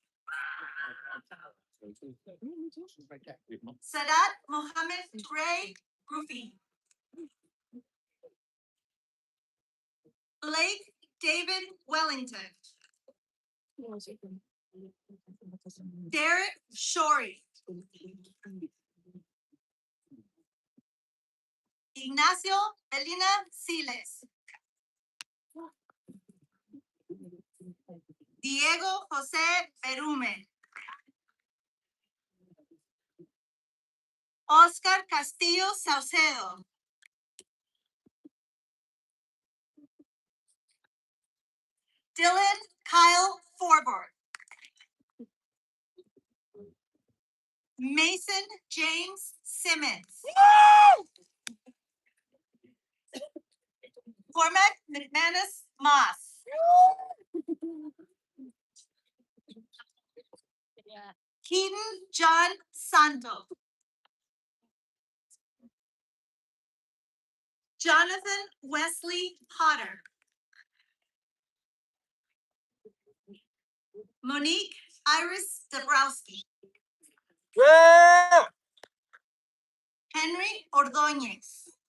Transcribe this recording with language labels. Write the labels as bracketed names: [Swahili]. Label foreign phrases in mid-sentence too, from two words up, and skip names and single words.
[English] Sadat Mohammed Ray Rufi. Blake David Wellington. Derek Shorey. Ignacio Belina Siles. Diego José Berumen. Oscar Castillo Saucedo. Dylan Kyle Forbort. Mason James Simmons. Cormac McManus Moss. Keaton John Santo. Jonathan Wesley Potter. Monique Iris Dabrowski. Henry Ordóñez.